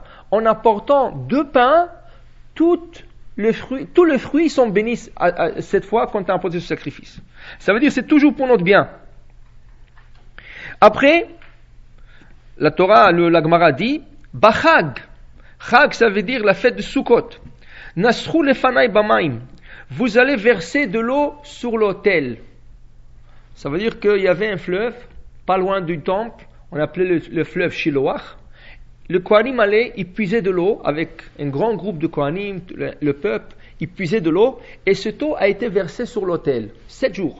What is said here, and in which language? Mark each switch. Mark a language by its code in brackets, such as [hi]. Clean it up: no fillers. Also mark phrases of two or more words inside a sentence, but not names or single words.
[fr] En apportant 2 pains, tous les fruits sont bénis cette fois quand tu as apporté ce sacrifice. Ça veut dire que c'est toujours pour notre bien. Après, la Torah, la Gemara dit, Bachag. Chag, ça veut dire la fête de Sukkot. [he] נסכו לפני במים. [fr] Vous allez verser de l'eau sur l'autel. Ça veut dire qu'il y avait un fleuve, pas loin du temple, on appelait le fleuve Shiloach. Le Kohanim allait, il puisait de l'eau avec un grand groupe de Kohanim, le peuple, ils puisaient de l'eau, et cette eau a été versée sur l'autel, 7 jours.